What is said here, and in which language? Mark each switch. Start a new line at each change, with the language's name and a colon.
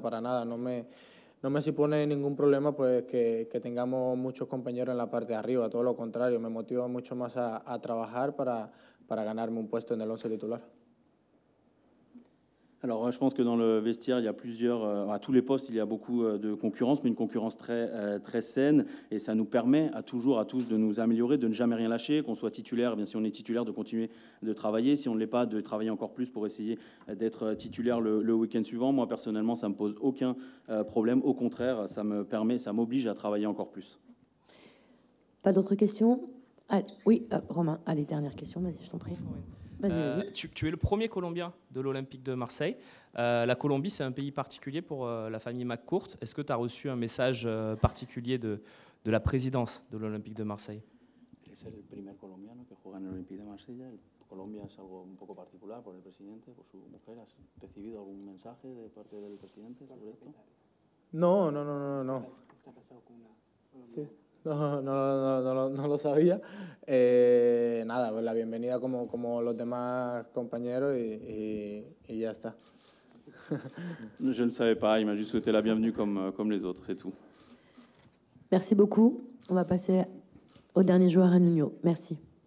Spanish: Para nada, no me supone ningún problema pues que tengamos muchos compañeros en la parte de arriba, todo lo contrario, me motiva mucho más a trabajar para ganarme un puesto en el 11 titular.
French: Alors, je pense que dans le vestiaire, il y a à tous les postes, il y a beaucoup de concurrence, mais une concurrence très saine, et ça nous permet à tous de nous améliorer, de ne jamais rien lâcher, qu'on soit titulaire, bien si on est titulaire, de continuer de travailler, si on ne l'est pas, de travailler encore plus pour essayer d'être titulaire le week-end suivant. Moi, personnellement, ça ne me pose aucun problème, au contraire, ça m'oblige à travailler encore plus. Pas d'autres questions? Oui, Romain, allez, dernière question, vas-y, je t'en prie. Vas-y. Tu es le premier Colombien de l'Olympique de Marseille. La Colombie, c'est un pays particulier pour la famille McCourt. Est-ce que tu as reçu un message particulier de la présidence de l'Olympique de Marseille?
Spanish: Es el primer colombiano que juega en el Olympique de Marsella. Colombia es algo un poco particular por el presidente, por su mujer. ¿Has recibido algún mensaje de parte del presidente sobre esto? No. ¿Está casado con una colombiana? Sí. No lo sabía. Nada, pues la bienvenida como los demás compañeros y ya está.
French: Je ne savais pas, il m'a juste souhaité la bienvenue comme les autres, c'est tout. Merci beaucoup. On va passer au dernier joueur à Nuno. Merci.